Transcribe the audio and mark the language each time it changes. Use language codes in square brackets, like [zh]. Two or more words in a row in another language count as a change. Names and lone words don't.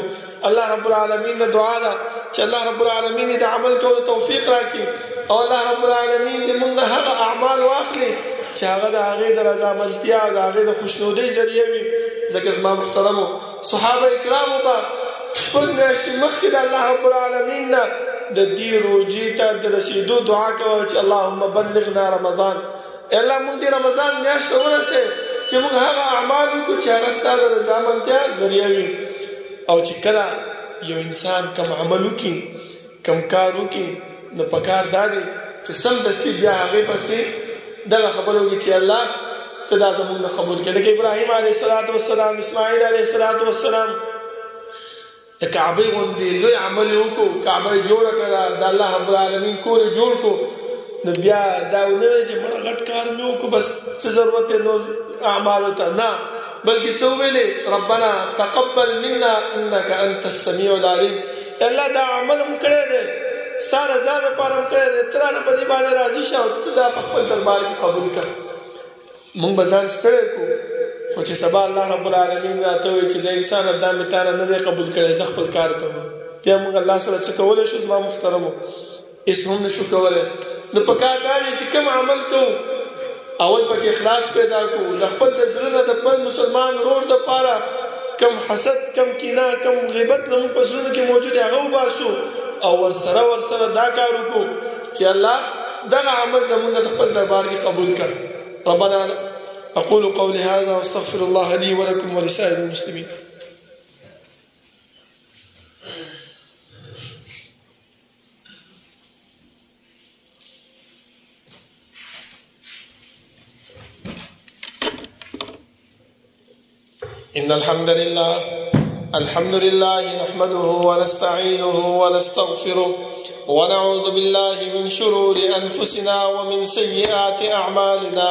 [ar] الله رب العالمین [ps] نه دعا ده چې [ar] الله رب العالمین [ps] د عمل کولو توفیق راکړي، او [ar] الله رب العالمین [ps] دې مونږ هغه اعمال واخلي چې هغه د هغې د رضامندتیا او د هغې د خوشنودۍ ذریعه وي. ځکه زما محترمو صحابه کرامو به شپږ میاشتې مخکې د [ar] الله رب العالمین [ps] نه د دې روژې ته د رسېدو دعا کوه چې [ar] اللهم بلغنا رمضان. [ps] الله موږ دې رمضان میاشت ته ورسې چې موږ هغه اعمال وکړو چې هغه ستا د رضامندتیا ذریعه وي. او چې کله یو انسان کم عمل وکړي کم کار وکړي نو پکار دا دی چې سمدستي بیا هغې پسې دغه خبره وکړي چې الله ته دا زموږ نه قبول کړي. لکه ابراهیم [ar] علیه السلام [ps] اسماعیل [ar] علیه السلام [ps] د کعبې غوندې لوی عمل وکړو، کعبه یې جوړه کړه، د [ar] الله رب العالمین [ps] کور یې جوړ کړو. نو بیا دا ونه وایي چې مړه غټ کار مې وکړو بس څه ضرورت دی نو اعمالو ته، نه، بلکې څه وویلې [ar] ربنا تقبل منا انک انت السمیع العلیم. [ps] الله دا عمل هم کړی دی، ستا رضا دپاره هم کړی دی، ته رانه په دې باندې راضي شه او ته دا په خپل دربار کې قبول کړه. مونږ به ځان ستړی کړو خو چې سبا [ar] الله رب العالمین [ps] راته وایي چې زه انسانه دا مې تا نه نه دی قبول کړی، زه خپل کار کوم، بیا مونږ الله سره څه کولی شو؟ زما محترمو هېڅ هم نه شو کولی. نو په کار دا دی چې کوم عمل کوو اول پکې اخلاص پیدا کړو، د خپل د زړه نه د بل مسلمان ورور دپاره کم حسد کم کینه کم غیبت زموږ په زړونو کې موجود دی هغه وباسو او ورسره دا کار وکړو چې الله دغه عمل زموږ د خپل دربار کې قبول کړه. [ar] ربنا أقول قولي هذا واستغفر الله لي ولكم ولسائر المسلمين. إن الحمد لله نحمده ونستعينه ونستغفره ونعوذ بالله من شرور أنفسنا ومن سيئات أعمالنا.